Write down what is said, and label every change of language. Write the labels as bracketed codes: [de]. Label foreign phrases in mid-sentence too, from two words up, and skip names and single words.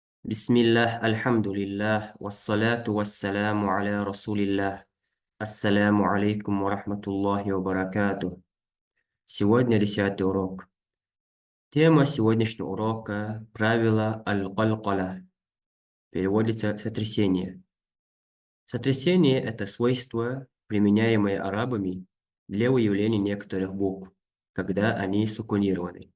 [ar] بسم الله، الحمد لله، والصلاة والسلام على رسول الله. السلام عليكم ورحمة الله وبركاته. [ru] Сегодня 10-й урок. Тема сегодняшнего урока — правило аль-калкаля. Переводится «сотрясение». Сотрясение — это свойство, применяемое арабами для выявления некоторых букв, когда они сукунированы.